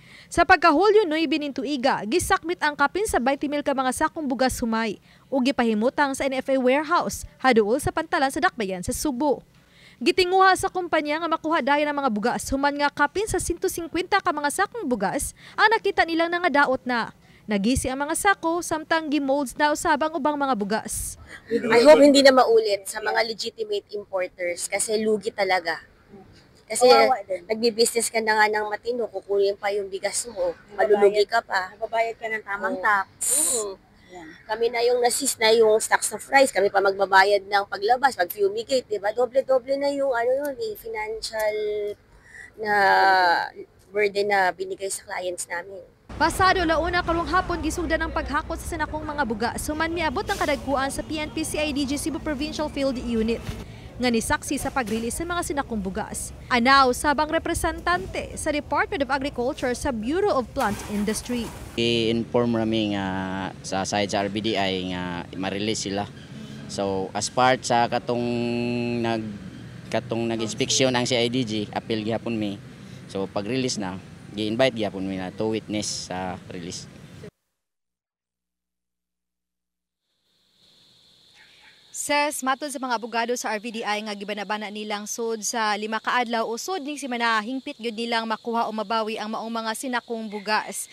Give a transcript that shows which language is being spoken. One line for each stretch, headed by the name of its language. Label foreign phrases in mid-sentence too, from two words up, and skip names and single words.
Cebuano: Sa pagkahulyo 9 ning tuiga, gisakmit ang kapin sa 20,000 ka mga sakong bugas humay ug gipahimutang sa NFA warehouse haduol sa pantalan sa Dakbayan sa Subo. Gitinguha sa kumpanya nga makuha dayon ang mga bugas human nga kapin sa 150 ka mga sakong bugas ang nakita nilang daot na. Nagisi ang mga sako samtang gimolds na usabang ubang mga bugas.
English: I hope
Filipino: hindi na maulit sa mga
English: legitimate importers
Filipino: kasi lugi talaga. Kasi nagbi-business ka na nga ng matino, kukunin pa yung bigas mo, malulugi ka pa. Nagbabayad ka ng tamang tax. Kami na yung nasis na yung
English: stocks of rice,
Filipino: kami pa magbabayad ng paglabas, pag-fumigate, diba? Doble-doble na yung financial na burden na binigay sa clients namin.
Cebuano: Pasado launa karong hapon gisugdan ang paghakot sa sinakong mga bugas human miabot ang kadagkuan sa PNP CIDG Cebu Provincial Field Unit nga nisaksi sa pag-release sa mga sinakong bugas. Anaw sabang representante sa Department of Agriculture sa Bureau of Plant Industry. I-inform rami nga sa side sa RBDI nga ma-release sila. So
English: as part
Cebuano: sa katong nag-inspeksyon ang CIDG, appeal gihapon mi. So pag-release na, gi-invite gihapon mi na
English: to witness
Cebuano: sa release. Ses, matod sa mga abogado sa RVDI nga gibanabana nilang sud sa 5 ka adlaw usod ning simana hingpit gyud nilang makuha o mabawi ang maong mga sinakong bugas.